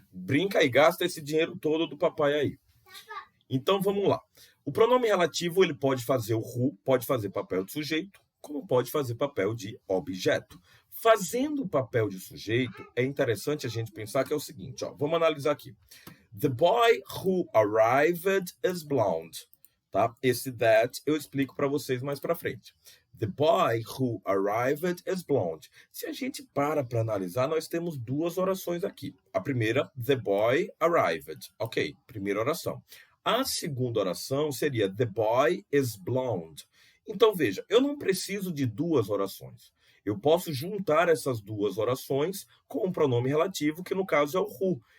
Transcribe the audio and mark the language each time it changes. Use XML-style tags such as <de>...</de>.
<pt>Brinca e gasta esse dinheiro todo do papai aí. Então vamos lá. O pronome relativo ele pode fazer o who, pode fazer papel de sujeito, como pode fazer papel de objeto. Fazendo o papel de sujeito, é interessante a gente pensar que é o seguinte, ó, vamos analisar aqui.</pt> <en>The boy who arrived is blonde.</en> <pt>Tá? Esse that eu explico para vocês mais para frente.</pt> <en>The boy who arrived is blonde.</en> <pt>Se a gente para analisar, nós temos duas orações aqui. A primeira,</pt> <en>the boy arrived.</en> <pt>Ok, primeira oração. A segunda oração seria</pt> <en>the boy is blonde.</en> <pt>Então, veja, eu não preciso de duas orações. Eu posso juntar essas duas orações com um pronome relativo, que no caso é o who.</pt>